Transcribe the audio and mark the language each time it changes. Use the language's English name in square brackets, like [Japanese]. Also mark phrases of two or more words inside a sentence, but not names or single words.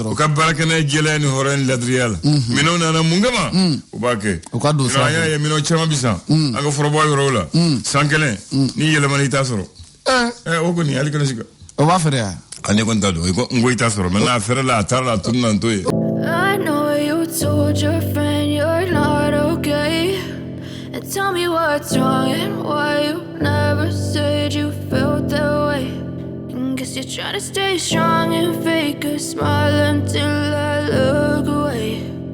[Bambara] U ka baara kɛ n'a ye jɛlenya ni hɔrɔnya ni ladiriya la. Minɛnw nana mun kama. U b'a kɛ. U ka don sa. An y'a ye minɛn caman bi san. An ka fɔrɔbɔ yɔrɔw la. San kelen n'i yɛlɛmana i t'a sɔrɔ. O kɔni hali kana sika. O b'a fɛrɛ ya? Ne kɔni t'a dɔn n ko i t'a sɔrɔ mais n'a fɛrɛ la a taara la a tunu na n t'o ye. [English] I know you told your friend you're not okay and tell me what's wrong and why you never said you felt that way. And guess you're trying to stay strong and fake a smile until I look away.